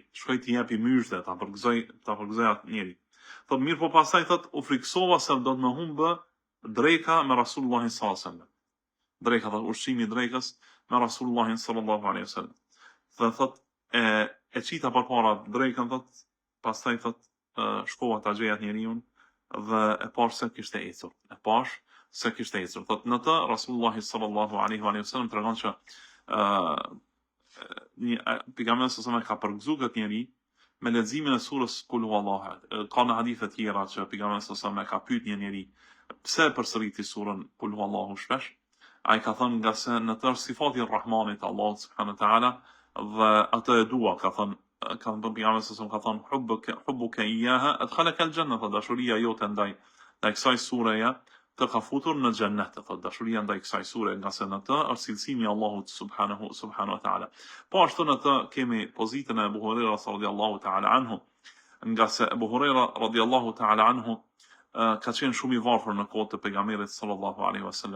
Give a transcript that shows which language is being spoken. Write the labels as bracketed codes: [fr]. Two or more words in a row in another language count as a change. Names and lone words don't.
[sq] Shkoj t'i japi myshde, ta përgëzoj atë njeri. Thot mirë po pastaj thot u friksova se do të më humbë dreka me Rasulullahin [ar] صلى الله عليه وسلم. [sq] Dreka thot ushqimi i drekës me Rasulullahin [ar] صلى الله عليه وسلم. [sq] Thot e çita përpara drekën thot, pastaj thot shkova ta gjej atë njeriu dhe e pash se kishte ecur. Thot në të Rasulullahi [ar] صلى الله عليه وسلم [sq] tregon që pejgamberi sallallahu ka përgëzuar këtë njeri me leximin e surës [ar] قل هو الله أحد. [sq] Ka në hadithe tjera që pejgamberi sallallahu ka pyet një njeri pse përsëriti surën [ar] قل هو الله [sq] shpesh. Ai ka thënë nga se në të sifati Rahmanit Allah [ar] سبحانه وتعالى [sq] dhe atë e dua, ka thënë pejgamberi sallallahu ka thënë [ar] حبك إياها أدخلك الجنة, [sq] dashuria jote ndaj kësaj sureje të ka futur në xhennet, thot dashuria ndaj kësaj sure, nga se në të është cilësimi i Allahut [ar] سبحانه وتعالى. [sq] Po ashtu në të kemi pozitën e Abu Hurajra [ar] رضي الله تعالى عنه, [sq] nga se Abu Hurajra [ar] رضي الله تعالى عنه [sq] ka qenë shumë i varfër në kohën e pejgamberit [ar] صلى الله عليه وسلم.